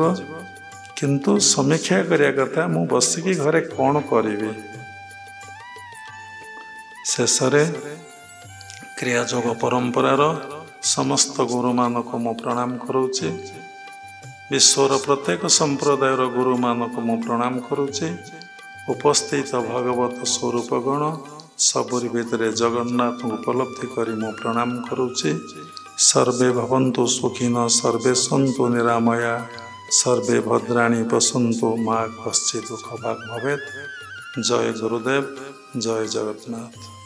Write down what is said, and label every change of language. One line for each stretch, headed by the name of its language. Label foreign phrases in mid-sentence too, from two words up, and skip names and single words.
Odia: କିନ୍ତୁ ସମୀକ୍ଷା କରିବା କଥା, ମୁଁ ବସିକି ଘରେ କ'ଣ କରିବି। ଶେଷରେ କ୍ରିୟାଯୋଗ ପରମ୍ପରାର ସମସ୍ତ ଗୁରୁମାନଙ୍କୁ ମୁଁ ପ୍ରଣାମ କରୁଛି। ବିଶ୍ୱର ପ୍ରତ୍ୟେକ ସମ୍ପ୍ରଦାୟର ଗୁରୁମାନଙ୍କୁ ମୁଁ ପ୍ରଣାମ କରୁଛି। ଉପସ୍ଥିତ ଭଗବତ ସ୍ୱରୂପ ଗଣ ସବୁରି ଭିତରେ ଜଗନ୍ନାଥ ଉପଲବ୍ଧି କରି ମୁ ପ୍ରଣାମ କରୁଛି।
Sanskrit: सर्वे भवन्तु सुखिनः सर्वे सन्तु निरामया सर्वे भद्राणि पश्यन्तु मा कश्चित् दुःख भाग् भवेत्।
Odia: ଜୟ ଗୁରୁଦେବ, ଜୟ ଜଗନ୍ନାଥ।